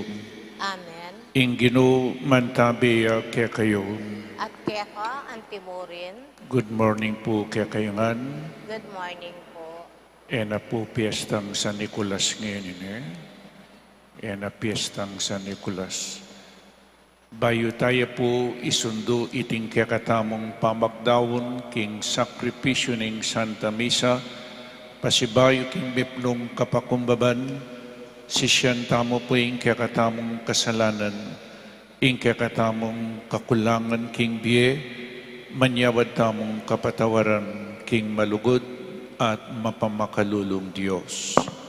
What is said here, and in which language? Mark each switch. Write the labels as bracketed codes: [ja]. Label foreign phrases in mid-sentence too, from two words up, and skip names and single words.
[pam] Amen. ing Ginoo mantabi kaya kayo. At keka ang timurin, [en] Good morning [pam] po kaya kayongan. [en] good morning po. [pam] Na po piyestang San Nicolas ngayon na piyestang San Nicolas. Bayo tayo po isundo iting kakatamong pamakdawon king sakripisyo ning Santa Misa, pasibayo king bipnong kapakumbaban, sisyan tamo po ing kakatamong kasalanan, ing kakatamong kakulangan king biye, manyawad tamong kapatawaran king malugod at mapamakalulong Diyos.